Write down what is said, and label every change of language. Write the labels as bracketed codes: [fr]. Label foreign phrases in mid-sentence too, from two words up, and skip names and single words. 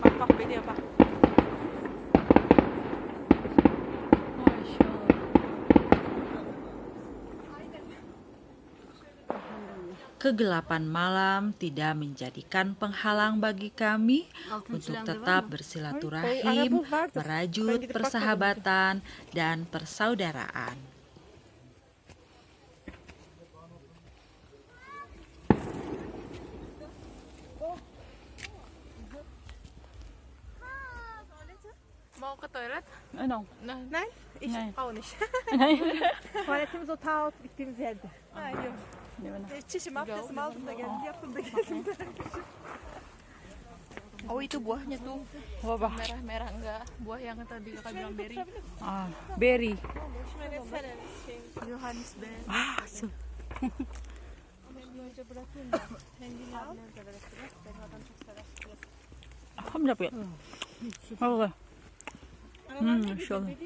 [id] Kegelapan malam tidak menjadikan penghalang bagi kami untuk tetap bersilaturahim, merajut persahabatan dan persaudaraan. Mau ke toilet? [en] No. [de] Nein, ich auch nicht. [tr] Tuvaletimiz o ta gittiğimiz yerde. Ha, yok. Çişim abdestimi aldım da geldim, yaptım da geldim. [id] Oh, itu buahnya tuh. Apa? Merah-merah enggak. Buah yang tadi kakak bilang berry. Ah, berry. Johannisberry. Ah, Kamu dapat ya? [tr] Oh, maşallah.